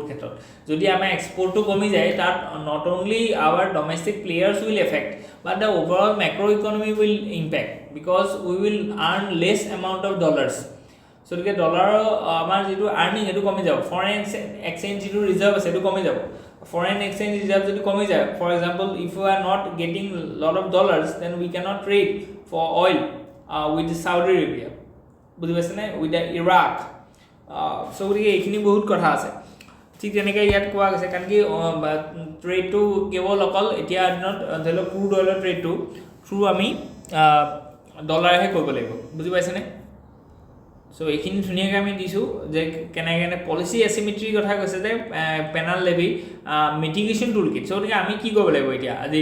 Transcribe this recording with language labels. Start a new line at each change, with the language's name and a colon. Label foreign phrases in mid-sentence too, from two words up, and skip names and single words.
Assamese: ক্ষেত্ৰত যদি আমাৰ এক্সপোর্টটো কমি যায় তাত
English: not only our domestic players will affect but the overall macro economy will impact because we will earn less amount of dollars so
Assamese: ডলাৰ আমাৰ যেটো আর্নিং এটো কমি যাব
English: foreign exchange
Assamese: যেটো রিজার্ভ আছে এটো কমি যাব
English: foreign exchange reserve
Assamese: যদি কমি যায়
English: for example if we are not getting lot of dollars then we cannot trade for oil with Saudi Arabia
Assamese: বুজি পাইছানে
English: with the Iraq so
Assamese: এইখিনি বহুত কথা আছে ঠিক তেনেকৈ ইয়াত কোৱা গৈছে কাৰণ কি ট্ৰেডটো কেৱল অকল এতিয়া দিনত ধৰিলক
English: crude oil
Assamese: ট্ৰেডটো থ্ৰু আমি ডলাৰহে কৰিব লাগিব বুজি পাইছানে so এইখিনি ধুনিয়াকৈ আমি দিছো যে কেনে
English: policy asymmetry
Assamese: কথা কৈছে যে
English: penal levy mitigation toolkit
Assamese: so আমি কি কৰিব লাগিব এতিয়া আজিৰ